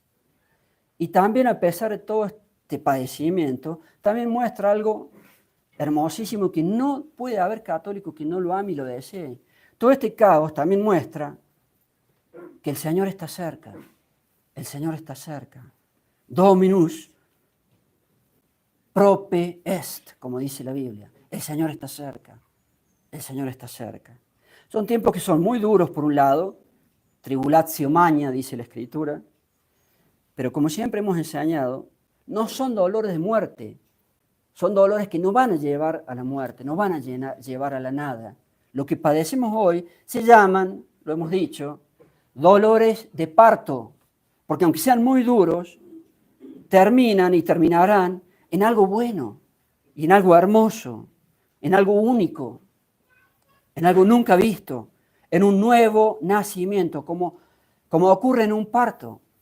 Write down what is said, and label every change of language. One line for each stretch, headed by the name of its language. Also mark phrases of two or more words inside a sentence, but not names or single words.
Spanish: Y también, a pesar de todo este padecimiento, también muestra algo hermosísimo, que no puede haber católico que no lo ame y lo desee. Todo este caos también muestra que el Señor está cerca. El Señor está cerca.
Latin: Dominus prope est,
Spanish: como dice la Biblia. El Señor está cerca. El Señor está cerca. Son tiempos que son muy duros por un lado,
Latin: tribulatio magna,
Spanish: dice la Escritura, pero como siempre hemos enseñado, no son dolores de muerte, son dolores que no van a llevar a la muerte, no van a llevar a la nada. Lo que padecemos hoy se llaman, lo hemos dicho, dolores de parto, porque aunque sean muy duros, terminan y terminarán en algo bueno, y en algo hermoso, en algo único, en algo nunca visto, en un nuevo nacimiento, como ocurre en un parto.